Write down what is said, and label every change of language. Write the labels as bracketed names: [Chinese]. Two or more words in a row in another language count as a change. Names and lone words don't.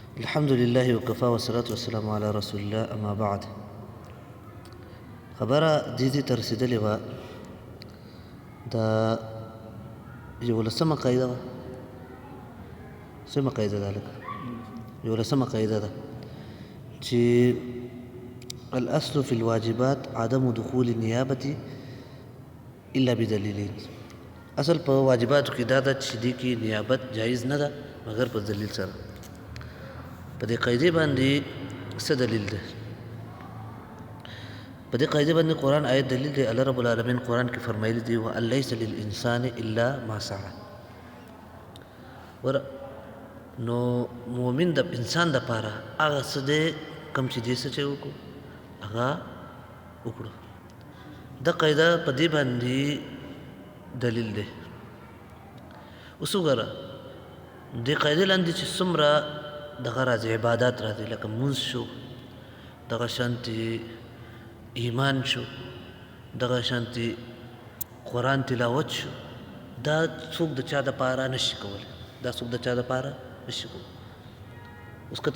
[Arabic] الحمد لله وكفى والصلاة والسلام على رسول الله أما بعد [Pashto] خبره دې ته رسېدلې وه د 11مه قاعده وه څومره قاعده ده لکه 11مه قاعده ده چې [Arabic] الأصل في الواجبات عدم دخول النيابة إلا بدليلين [Pashto] اصل په واجباتو کې دا ده چې دې کې نیابت جایز نه ده مګر په دلیل سره په دې قاعده باندې څه دلیل ده په دې قاعده باندې قرآن آیت دلیل دی الله رب العالمین قرآن کې فرمایلی دی [Arabic] وان لیس للانسان الا ما سعى [Pashto] ور نو مؤمن د انسان د پاره هغه څه دی کوم چې دې څه چې وکړو هغه وکړو د قاعده په دې باندې دلیل دی اوس وګوره دې قاعده لاندې چې څومره دغه راځي عبادات راځي لکه مونځ شو دغه شانتي ایمان شو دغه شانتي قرآن تلاوت شو دا څوک د چا د پاره نشي کولی دا څوک د چا د پاره نشي کولی اوس که ته